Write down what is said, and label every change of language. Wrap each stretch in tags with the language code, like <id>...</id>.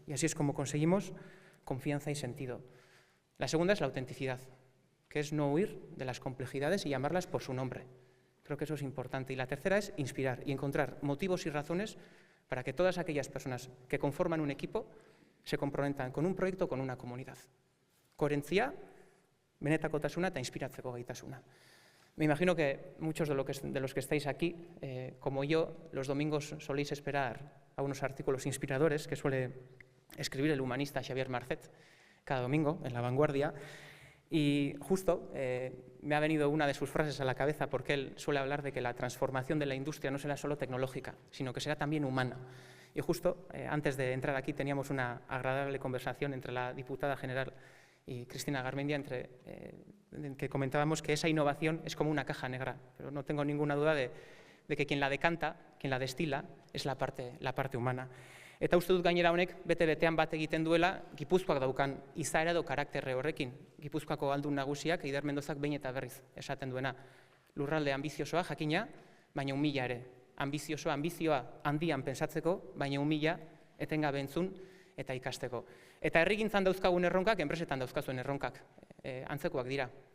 <es>Y así es como conseguimos confianza y sentido. La segunda es la autenticidad, que es no huir de las complejidades y llamarlas por su nombre. Creo que eso es importante. Y la tercera es inspirar y encontrar motivos y razones para que todas aquellas personas que conforman un equipo se comprometan con un proyecto o con una comunidad.</es> <eu>Coherentzia, benetakotasuna eta inspiratzeko gaitasuna.</eu> <es>Me imagino que muchos de los que estáis aquí, como yo, los domingos soléis esperar a unos artículos inspiradores que suele escribir el humanista Xavier Marcet cada domingo en La Vanguardia. Y justo me ha venido una de sus frases a la cabeza porque él suele hablar de que la transformación de la industria no será solo tecnológica, sino que será también humana. Y justo antes de entrar aquí teníamos una agradable conversación entre la diputada general y Cristina Garmendia, en que comentábamos que esa innovación es como una caja negra, pero no tengo ninguna duda de que quien la decanta, quien la destila, es la parte humana.</es> <eu>Eta uste dut gainera honek bete-betean bat egiten duela Gipuzkoak daukan izaera edo karakterre horrekin. Gipuzkoako aldun nagusiak Eider Mendozak behin eta berriz esaten duena. Lurralde ambiziosoa jakina, baina umila ere. Ambizioa handian pensatzeko, baina umila etengabe entzun eta ikasteko. Eta herrigintzan dauzkagun erronkak, enpresetan dauzkazuen erronkak. antzekoak dira.</eu>